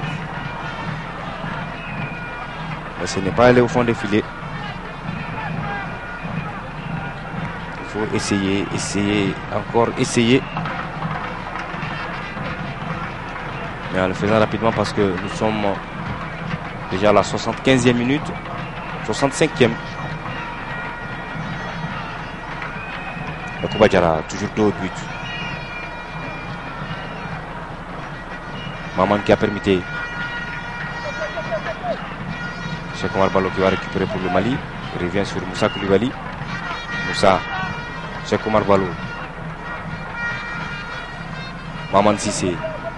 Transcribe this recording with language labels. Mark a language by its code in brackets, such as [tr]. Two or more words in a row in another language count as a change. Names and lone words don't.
[fr] Mais ce n'est pas allé au fond des filets. Il faut essayer, encore essayer. Mais en le faisant rapidement parce que nous sommes déjà à la 75e minute, 65e. Yacouba Diarra, toujours dos au but. Maman qui a permis. Cheikh Oumar Ballo qui va récupérer pour le Mali. Il revient sur Moussa Koulibaly. Moussa. Cheikh Oumar Ballo. Maman Sissé.